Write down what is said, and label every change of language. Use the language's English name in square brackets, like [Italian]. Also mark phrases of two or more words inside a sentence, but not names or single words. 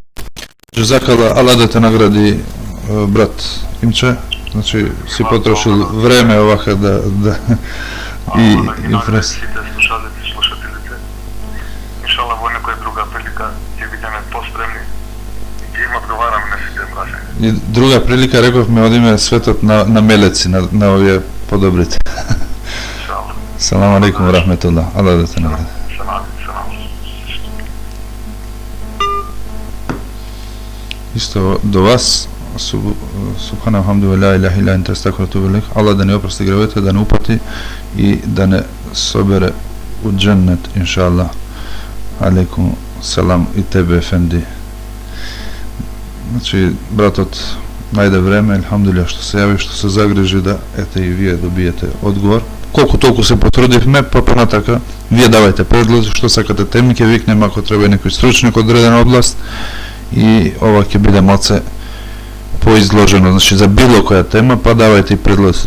[Macedonian] Джазакала, Аллах да те награди, брат Имче, значи си потрошил време овака да и прес. Слушателите, иншалла во некоја друга прилика ќе бидеме постремни и ќе им одговараме на сите прашања. И друга прилика, рековме, одиме светот на мелеци, на овие подобрите. [Arabic] سلام عليكم ورحمة الله. [Macedonian] Аллах да те награди. Исто до вас, [Arabic] سبحان حمد لا إله إلا أنت أستغفرك وأتوب إليك. [Macedonian] Аллах да не опрости гревете, да не упати и да не собере у џеннет, иншаллах. [Arabic] عليكم سلام [Macedonian] и тебе, ефенди. Значи, братот, најде време, алхамдулилlah, што се јави, што се загрижи да, ете и вие добиете одговор. Колку толку се потрудивме, па понатака, вие давајте предлози, што сакате теми, ќе викнеме ако треба некој стручник од одредена област и ова ќе биде малце поизложено, значи за било која тема, па давајте и предлози.